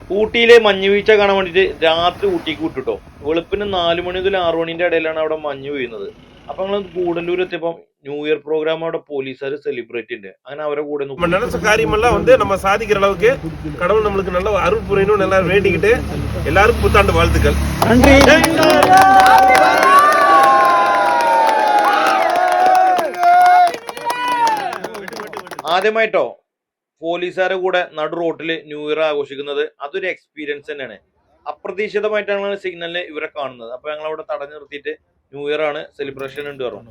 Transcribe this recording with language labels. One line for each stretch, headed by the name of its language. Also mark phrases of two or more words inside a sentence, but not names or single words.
Malayalam: ഊട്ടിയിലെ മഞ്ഞുവീഴ്ച കാണാൻ വേണ്ടിയിട്ട് രാത്രി ഊട്ടിക്ക് വിട്ടുട്ടോ. വെളുപ്പിന് 4 മണി മുതൽ 6 മണിന്റെ ഇടയിലാണ് അവിടെ മഞ്ഞ് വീഴുന്നത്. അപ്പൊ ഞങ്ങൾ ഗൂഡല്ലൂർ എത്തിയപ്പോൾ
English: new year program
Malayalam: അവിടെ പോലീസുകാർ സെലിബ്രേറ്റ് ഉണ്ട്. അങ്ങനെ അവരെ കൂടെ
Tamil: நினைச்ச காரியமெல்லாம் நம்ம சாதிக்கிற அளவுக்கு கடவுள் நம்மளுக்கு நல்ல அருள் புரியணும் நல்லா வேண்டிக்கிட்டு எல்லாருக்கும் புத்தாண்டு வாழ்த்துக்கள்.
Malayalam: ആദ്യമായിട്ടോ പോലീസുകാരെ കൂടെ നടു റോട്ടിൽ
English: new year
Malayalam: ആഘോഷിക്കുന്നത് അതൊരു എക്സ്പീരിയൻസ് തന്നെയാണ്. അപ്രതീക്ഷിതമായിട്ടാണ് സിഗ്നലിൽ ഇവരെ കാണുന്നത്. അപ്പൊ ഞങ്ങൾ അവിടെ തടഞ്ഞു നിർത്തിയിട്ട്
English: new year
Malayalam: ആണ്, സെലിബ്രേഷൻ ഉണ്ട് പറഞ്ഞു.